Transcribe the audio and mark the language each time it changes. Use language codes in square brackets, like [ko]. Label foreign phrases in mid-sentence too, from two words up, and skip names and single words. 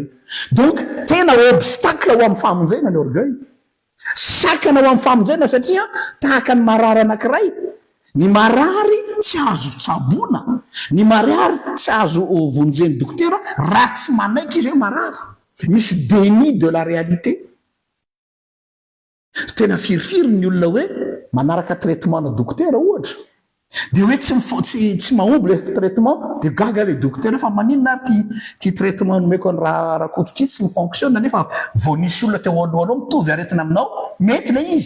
[mg] Donc tena obstacle ho amin'ny famonjena ny orgueil, sakana ho amin'ny famonjena satria tahaka ny marary anankiray, ny marary tsy azo tsaboana, ny marary tsy azo vonjeny dokotera raha tsy manaiky izy hoe marary, misy [fr] déni de la réalité. [mg] Tena firifiry ny olona hoe manaraka traitement na dokotera ohatra de hoe tsy mahomby [fr] le traitement [mg] de gaga le dokotera fa maninona ty traitement nomeko ny raha kototra tsy mifonctionne nefa vao nisy olona teo alohanao mitovy aretina aminao mety le izy.